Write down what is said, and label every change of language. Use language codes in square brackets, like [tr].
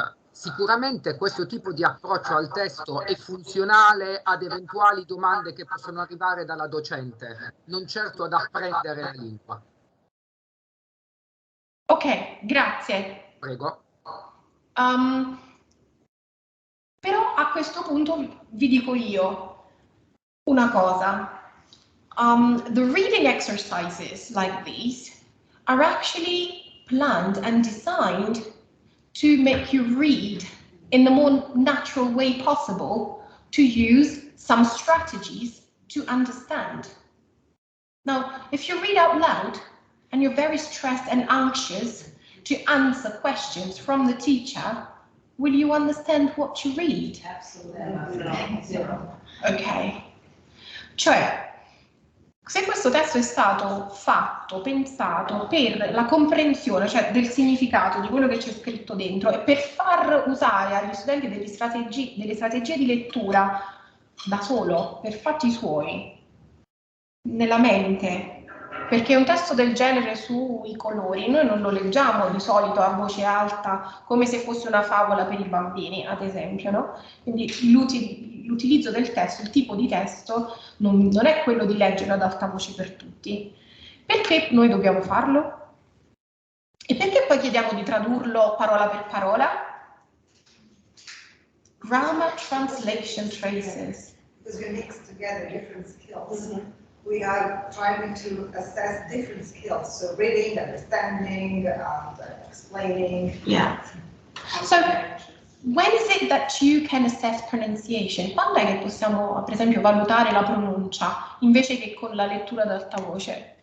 [it] Sicuramente questo tipo di approccio al testo è funzionale ad eventuali domande che possono arrivare dalla docente, non certo ad apprendere la lingua. Ok, grazie. Prego. Però a questo punto vi dico io una cosa. [en] The reading exercises like these are actually planned and designed to make you read in the more natural way possible to use some strategies to understand. Now, if you read out loud and you're very stressed and anxious to answer questions from the teacher, will you understand what you read? Absolutely. Zero. Ok. [it] Cioè, se questo testo è stato fatto, pensato per la comprensione, cioè del significato di quello che c'è scritto dentro e per far usare agli studenti delle strategie di lettura da solo, per fatti suoi, nella mente, perché un testo del genere sui colori noi non lo leggiamo di solito a voce alta come se fosse una favola per i bambini, ad esempio, no? Quindi l'utilizzo del testo, il tipo di testo non è quello di leggere ad alta voce per tutti. Perché noi dobbiamo farlo? E perché poi chiediamo di tradurlo parola per parola? [en] Grammar, translation, traces. Because we mix together different skills. We are trying to assess different skills, so reading, understanding, explaining. Yeah. So, when is it that you can assess pronunciation? [it] Quando è che possiamo, per esempio, valutare la pronuncia invece che con la lettura ad alta voce?